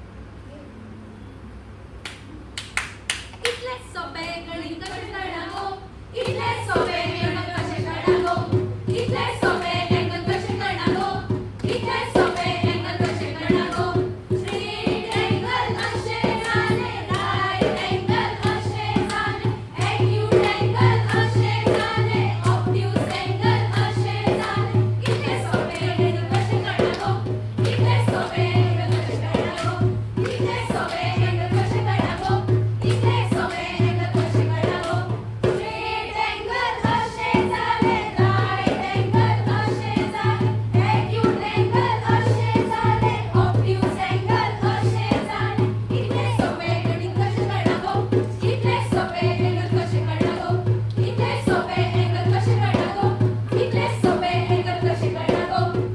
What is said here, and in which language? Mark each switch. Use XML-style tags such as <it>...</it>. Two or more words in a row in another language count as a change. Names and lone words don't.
<kok>इतले सोपे गणित कशे कळना गो, इतले सोपे एंगल कशे कळना गो, इतले सोपे एंगल कशे कळना गो, इतले सोपे एंगल कशे कळना गो.</kok> <en>straight angle</en> <kok>अशे जाले,</kok> <en>right angle</en> <kok>अशे जाले,</kok> <en>acute angle</en> <kok>अशे जाले,</kok> <en>obtuse angle</en> <kok>अशे जाले. इतले सोपे एंगल कशे कळना गो, इतले सोपे एंगल कशे कळना गो, इतले सोपे एंगल कशे कळना गो, इतले सोपे एंगल कशे कळना गो.</kok> <en>straight angle</en> <kok>अशे जाले,</kok> <en>right angle</en> <kok>अशे जाले,</kok> <en>acute angle</en> <kok>अशे जाले,</kok> <en>obtuse angle</en> <kok>अशे जाले. इतले सोपे गणित कशे कळना गो, इतले सोपे एंगल कशे कळना गो, इतले सोपे एंगल कशे कळना गो, इतले सोपे एंगल कशे कळना गो.</kok>